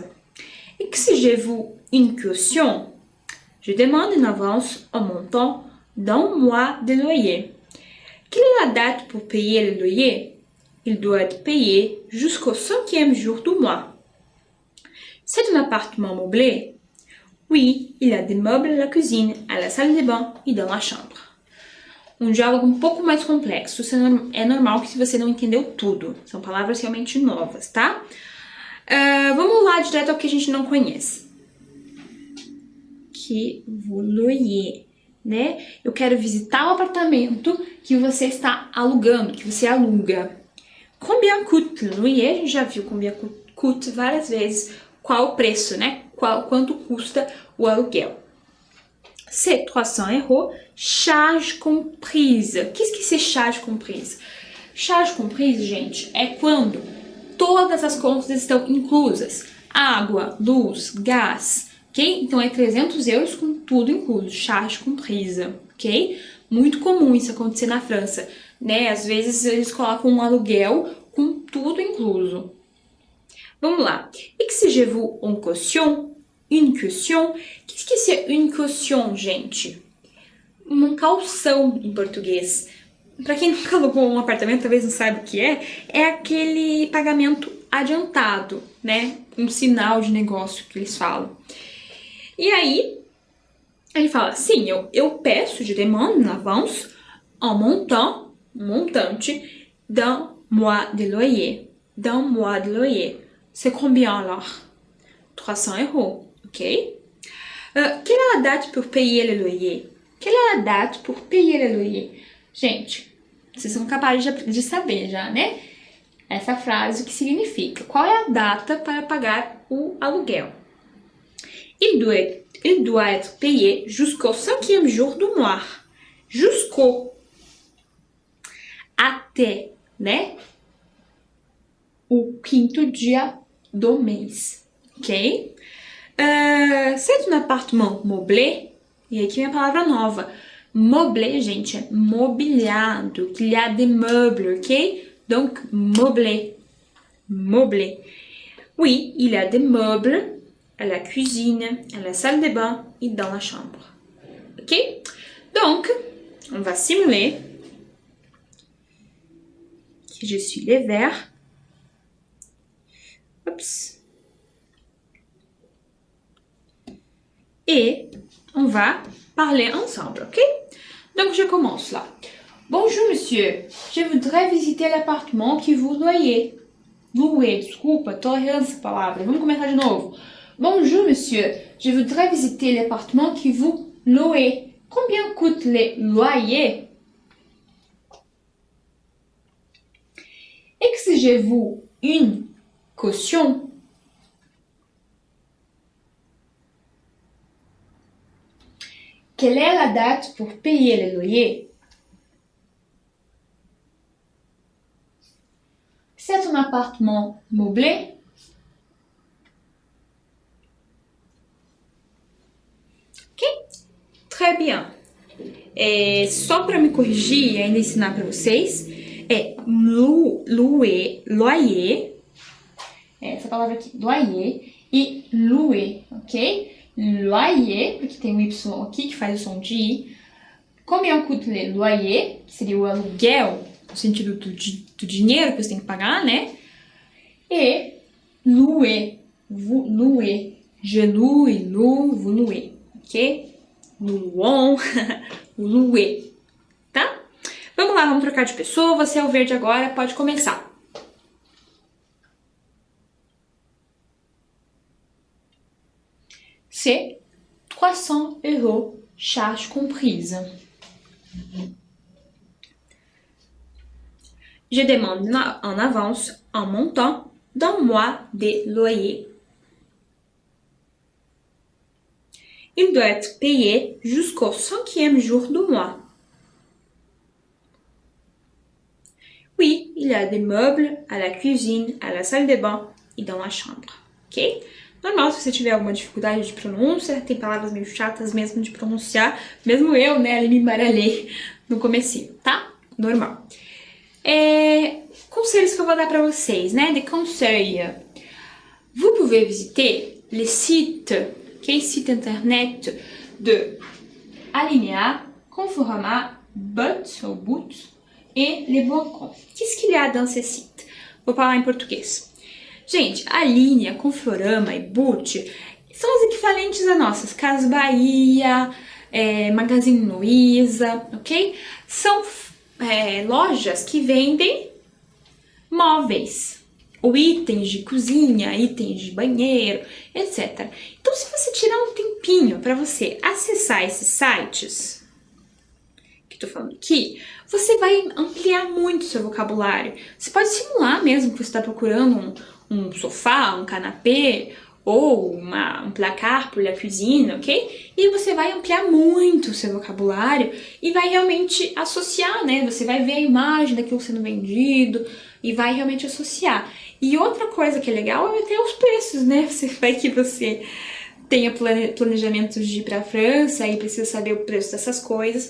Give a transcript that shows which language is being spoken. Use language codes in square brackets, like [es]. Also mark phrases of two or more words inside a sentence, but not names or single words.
[fr] Exigez-vous une caution? Je demande en avance un montant d'un mois de loyer. Quelle est la date pour payer le loyer? Il doit être payé jusqu'au 5e jour du mois. C'est un appartement meublé? Oui, il y a des meubles à la cuisine, à la salle de bain e dans la chambre. [pt] Um diálogo um pouco mais complexo. É normal que você não entendeu tudo. São palavras realmente novas, tá? Vamos lá direto ao que a gente não conhece. [fr] Que vous louez, [pt] né? Eu quero visitar o apartamento que você está alugando, que você aluga. [fr] Combien coûte le loyer? [pt] A gente já viu [fr] combien coûte [pt] várias vezes. Qual o preço, né? Quanto custa o aluguel. [fr] C'est 300 €, charge comprise. Qu'est-ce que c'est charge comprise? Charge comprise, [pt] gente, é quando todas as contas estão inclusas. Água, luz, gás, ok? Então é 300 € com tudo incluso, [fr] charge comprise, [pt] ok? Muito comum isso acontecer na França, né? Às vezes eles colocam um aluguel com tudo incluso. Vamos lá. [fr] Exigez-vous une caution? Une caution? Qu'est-ce que c'est une caution, [pt] gente? Uma calção em português. Para quem nunca alugou um apartamento, talvez não saiba o que é aquele pagamento adiantado, né? Um sinal de negócio que eles falam. E aí, ele fala, sim, eu peço, [fr] je demande en avance un montante d'un mois de loyer. D'un mois de loyer. C'est combien alors? 300 €, ok? Quelle est la date pour payer le loyer? Quelle est la date pour payer le loyer? [pt] Gente, vocês são capazes de saber já, né? Essa frase, o que significa? Qual é a data para pagar o aluguel? [fr] Il doit être payé jusqu'au 5e jour du mois. Jusqu'au. [pt] Até, né? O 5º dia do mês, ok? [fr] C'est un appartement meublé. [pt] E aqui vem a palavra nova. Meublé, gente, é mobiliado. [fr] Il y a des meubles, ok? Donc, meublé. Meublé. Oui, il y a des meubles à la cuisine, à la salle de bain et dans la chambre. Ok? Donc, on va simuler que je suis les verts. Oups. Et on va parler ensemble, ok? Donc, je commence là. Bonjour, monsieur. Je voudrais visiter l'appartement que vous louez. Louer, [pt] desculpa, tô errando essa palavra. Vamos começar de novo. [fr] Bonjour, monsieur. Je voudrais visiter l'appartement que vous louez. Combien coûte le loyer? Exigez-vous une caution? Quelle est la date pour payer le loyer? C'est un appartement meublé? Ok? Très bien. [pt] Só para me corrigir e ainda ensinar para vocês, loyer, essa palavra aqui, loyer e louer, ok? Loyer, porque tem um Y aqui que faz o som de I. [fr] Combien coûte le loyer, [pt] que seria o aluguel, no sentido do dinheiro que você tem que pagar, né? E louer, [fr] vous louez, je loue, il loue, vous louez, [pt] ok? [fr] Nous louons, vous louez, [pt] tá? Vamos lá, vamos trocar de pessoa. Você é o verde agora, pode começar. [fr] C'est 300 € charge comprise. Je demande en avance un montant d'un mois de loyer. Il doit être payé jusqu'au 5e jour du mois. Oui, il y a des meubles à la cuisine, à la salle de bain e dans la chambre, ok? [pt] Normal, se você tiver alguma dificuldade de pronúncia, tem palavras meio chatas mesmo de pronunciar, mesmo eu, né, ali me embaralhei no comecinho, tá? Normal. Conselhos que eu vou dar pra vocês, né, [fr] de conseils. Vous pouvez visiter les sites, okay, site internet de Alinea, Conforama, But ou But e Le Bon Coin. Qu'est-ce qu'il y a dans ces sites? [pt] Vou falar em português. Gente, a Alinea, Conforama e But são os equivalentes a nossas Casas Bahia, Magazine Luiza, ok? São lojas que vendem móveis, ou itens de cozinha, itens de banheiro, etc. Então, se você tirar um tempinho para você acessar esses sites que eu tô falando aqui, você vai ampliar muito o seu vocabulário. Você pode simular mesmo que você está procurando um sofá, um canapé ou um placar [fr] pour la cuisine, [pt] ok? E você vai ampliar muito o seu vocabulário e vai realmente associar, né? Você vai ver a imagem daquilo sendo vendido e vai realmente associar. E outra coisa que é legal é ter os preços, né? Você vai que você tenha planejamentos de ir para a França e precisa saber o preço dessas coisas.